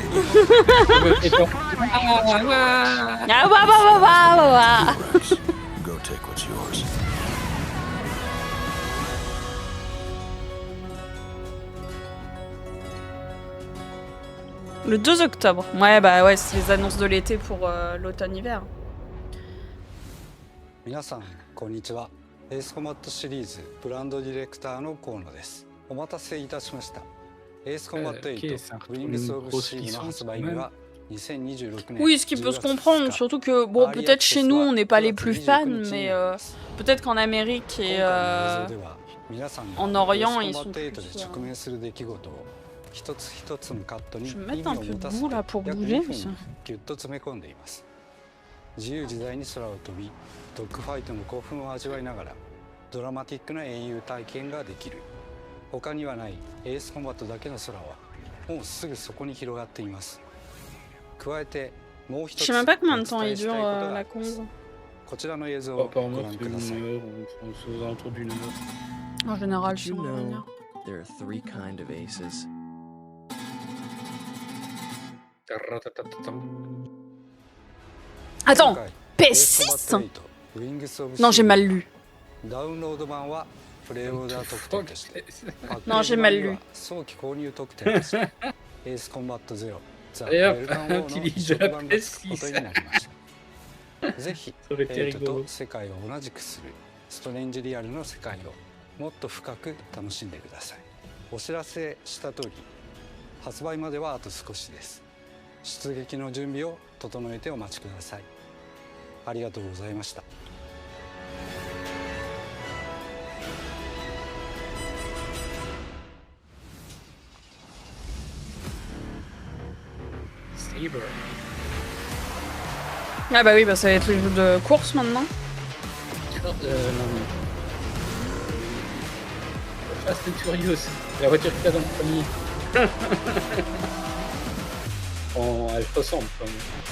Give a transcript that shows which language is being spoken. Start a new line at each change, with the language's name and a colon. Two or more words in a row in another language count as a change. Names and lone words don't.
French: Le 2 octobre. Ouais, bah ouais, c'est les annonces de l'été pour l'automne-hiver.
Japanese: 皆さんこんにちは。エースコマットシリーズブランドディレクターの河野です。お待たせいたしました。エースコマット8ウィングスオブシーズの発売日は2026年。
French: Oui, ce qui peut se comprendre, surtout que bon, peut-être chez nous on n'est pas les plus fans, mais peut-être qu'en Amérique et en Orient ils sont plus. Je vais mettre un peu de boue là pour bouger.
Japanese: 自由自在に空を飛び、ドッグファイトの興奮を味わいながらドラマティックな英雄体験ができる。他にはないエースコンバットだけの空はもうすぐそこに広がっています。加えてもう一つお伝えしたいことがあります。こちらの映像をご覧ください。
French: En général, je sais pas.
English: There are 3 kinds of aces.
French: Attends, PS6 Non, j'ai mal lu. Non, j'ai mal lu. D'ailleurs, utilise de la PS6. Ça aurait été rigolo.
Japanese: ストレンジリアルの世界をもっと深く楽しんでください。お知らせした通り、発売まではあと少しです。出撃の準備を整えてお待ちください。ありがとうございました。
French: Ah bah oui, bah ça va être les jeux de course maintenant. Non. Fast and Furious, la voiture qui a dans le premier. Elle ressemble quand même.